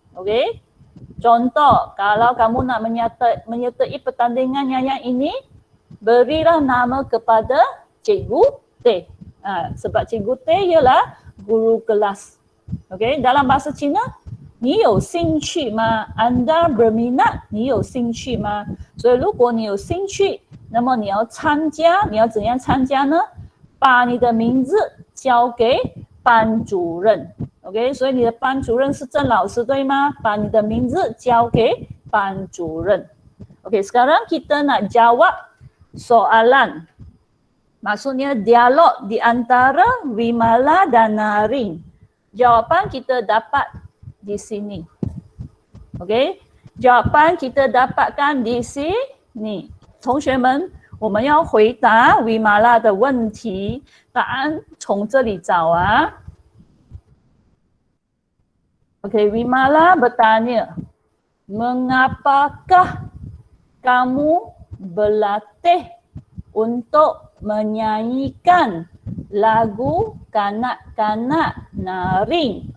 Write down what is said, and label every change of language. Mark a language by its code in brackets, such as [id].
[ms] Okey. Contoh, kalau kamu nak menyertai pertandingan nyanyian ini, berilah nama kepada Cikgu T. Sebab Cikgu T ialah guru kelas. Okey, dalam bahasa Cina, [zh] 你有兴趣吗? [ms] Anda berminat, [zh] 你有兴趣吗?所以如果你有兴趣，那么你要参加，你要怎样参加呢？把你的名字交给班主任。 OK， 所以你的班主任是郑老师对吗？把你的名字交给班主任。 [ms] OK， sekarang kita nak jawab soalan. Maksudnya dialog di antara Wimala dan Narin. Jawapan kita dapat di sini. OK， jawapan kita dapatkan di sini. [zh] 同学们，我们要回答 Wimala 的问题，答案从这里找啊。 [ms] Okey, Wimala bertanya, mengapakah kamu berlatih untuk menyanyikan lagu kanak-kanak Naring.